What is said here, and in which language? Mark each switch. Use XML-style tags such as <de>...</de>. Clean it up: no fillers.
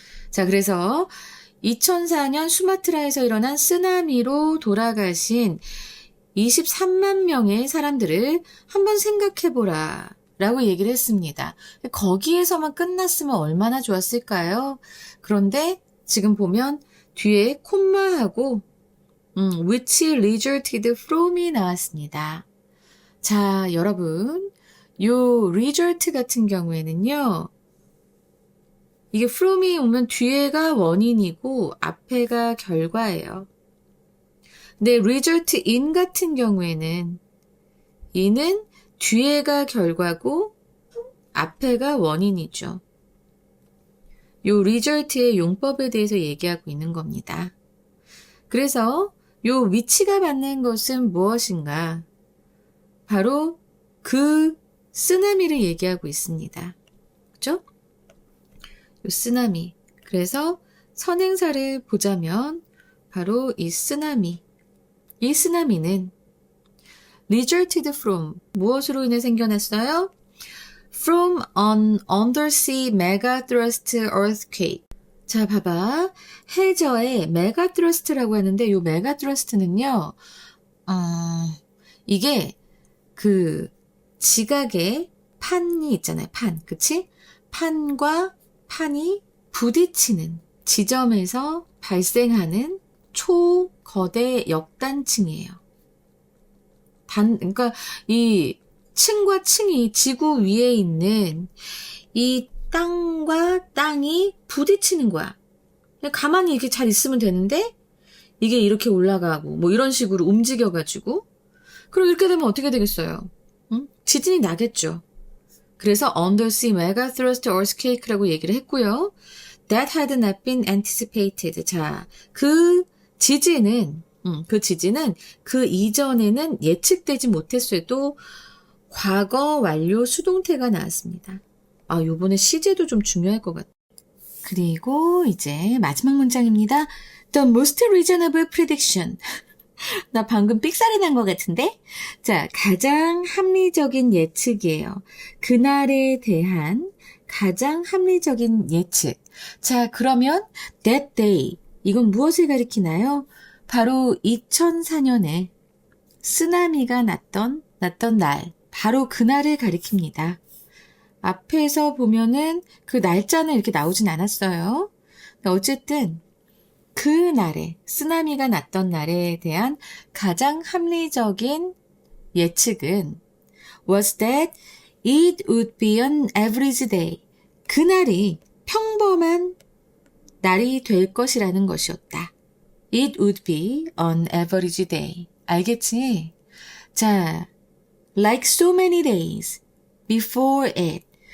<ko>자, 그래서 2004년 수마트라에서 일어난 쓰나미로 돌아가신 23만 명의 사람들을 한번 생각해보라 라고 얘기를 했습니다. 거기에서만 끝났으면 얼마나 좋았을까요? 그런데 지금 보면 뒤에 콤마하고</ko> <en>which resulted from이</en> <ko>나왔습니다. 자, 여러분, 요 result 같은 경우에는요, 이게 from이 오면 뒤에가 원인이고 앞에가 결과예요. 근데 result in 같은 경우에는 이는 뒤에가 결과고 앞에가 원인이죠. 요 result의 용법에 대해서 얘기하고 있는 겁니다. 그래서 요 위치가 받는 것은 무엇인가? 바로 그 쓰나미를 얘기하고 있습니다. 그죠? 요 쓰나미. 그래서 선행사를 보자면 바로 이 쓰나미. 이 쓰나미는</ko> <en>resulted from</en> <ko>무엇으로 인해 생겨났어요?</ko> <en>From an undersea megathrust earthquake.</en> <ko>자, 봐봐. 해저의 메가트러스트라고 하는데 이 메가트러스트는요. 이게 그 지각의 판이 있잖아요. 판. 그치? 판과 판이 부딪히는 지점에서 발생하는 초거대 역단층이에요. 그러니까 이 층과 층이 지구 위에 있는 이 땅과 땅이 부딪히는 거야. 그냥 가만히 이렇게 잘 있으면 되는데 이게 이렇게 올라가고 뭐 이런 식으로 움직여가지고 그럼 이렇게 되면 어떻게 되겠어요? 응? 지진이 나겠죠. 그래서</ko> <en>undersea megathrust earthquake</en> <ko>라고 얘기를 했고요.</ko> <en>That had not been anticipated.</en> <ko>자, 그 지진은 그 이전에는 예측되지 못했어도 과거 완료 수동태가 나왔습니다. 요번에 시제도 좀 중요할 것 같아요. 그리고 이제 마지막 문장입니다.</ko> <en>The most reasonable prediction.</en> <ko>나 방금 삑사리 난 것 같은데? 자, 가장 합리적인 예측이에요. 그날에 대한 가장 합리적인 예측. 자, 그러면</ko> <en>that day.</en> <ko>이건 무엇을 가리키나요? 바로 2004년에 쓰나미가 났던 날. 바로 그날을 가리킵니다. 앞에서 보면은 그 날짜는 이렇게 나오진 않았어요. 어쨌든 그 날에 쓰나미가 났던 날에 대한 가장 합리적인 예측은</ko> <en>was that it would be an average day.</en> <ko>그날이 평범한 날이 될 것이라는 것이었다.</ko> <en>It would be an average day.</en> <ko>알겠지?</ko> <en>자, like so many days before it.</en>